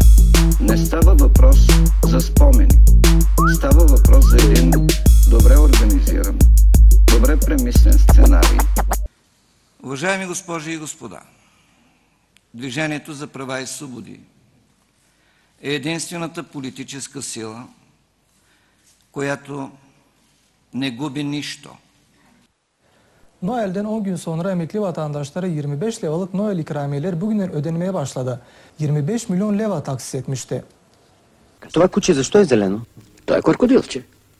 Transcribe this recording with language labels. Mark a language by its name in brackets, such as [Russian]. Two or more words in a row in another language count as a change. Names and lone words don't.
[Bulgarian] Не става въпрос за спомени. Става въпрос за един добре организиран, добре премислен сценарий. Уважаеми госпожи и господа, Движението за права и свободи е единствената политическа сила, която не губи нищо. [Turkish] Noel'den 10 gün sonra emekli vatandaşlara 25 levalık Noel ikramiyeleri bugünden ödenmeye başladı. 25 milyon leva taksis etmişti. [Bulgarian] Това куче защо е зелено? Той е крокодилче.